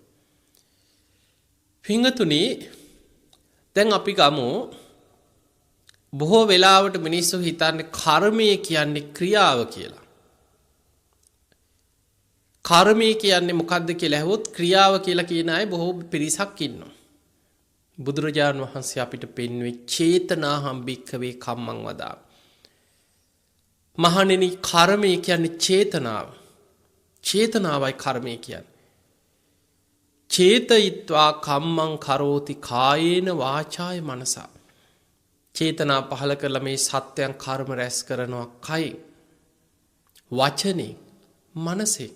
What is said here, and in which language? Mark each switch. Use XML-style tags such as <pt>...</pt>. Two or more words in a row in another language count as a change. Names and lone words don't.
<si>පින්වතුනි දැන් අපි ගමු බොහෝ වෙලාවට මිනිස්සු හිතන්නේ කර්මය කියන්නේ ක්‍රියාව කියලා. කර්මය කියන්නේ මොකක්ද කියලා ඇහුවොත් ක්‍රියාව කියලා කියන අය බොහෝ පිරිසක් ඉන්නවා. බුදුරජාණන් වහන්සේ අපිට පෙන්වුවේ</si> <pi>චේතනාහම් භික්ඛවේ කම්මං වදාමි.</pi> <si>මහණෙනි කර්මය කියන්නේ චේතනාව. චේතනාවයි කර්මය කියන්නේ.</si> <pi>චේතයිත්වා කම්මං කරෝති කායේන වාචාය මනසා.</pi> <si>චේතනා පහල කරලා මේ සත්‍යයන් කර්ම රැස් කරනවා කයින් වචනේ මනසේ.</si>